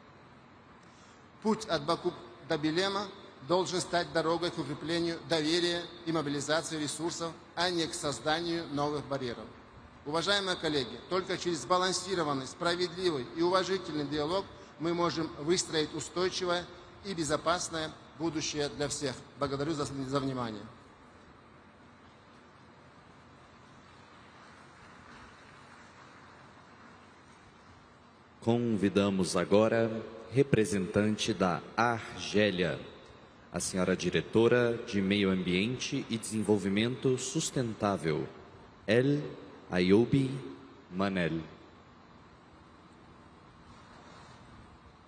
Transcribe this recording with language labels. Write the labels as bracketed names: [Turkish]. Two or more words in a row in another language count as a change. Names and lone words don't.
[Russian] Путь от Баку до Белема должен стать дорогой к укреплению доверия и мобилизации ресурсов, а не к созданию новых барьеров. Уважаемые коллеги, только через сбалансированный, справедливый и уважительный диалог мы можем выстроить устойчивое и безопасное будущее для всех. Благодарю за внимание. [Portuguese] Convidamos agora representante da Argélia, a senhora diretora de Meio Ambiente e Desenvolvimento Sustentável, El Ayoubi Manel.